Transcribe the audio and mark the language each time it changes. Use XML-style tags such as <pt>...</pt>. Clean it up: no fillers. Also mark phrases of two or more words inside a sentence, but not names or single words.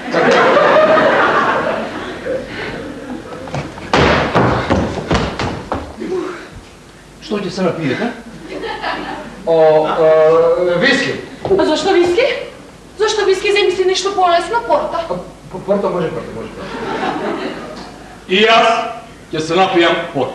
<mk>Што ќе се напиете? Виски. А зашто виски? Зашто виски замисли нешто полесно, порта? Порта може. И јас ќе се напијам порт.</mk>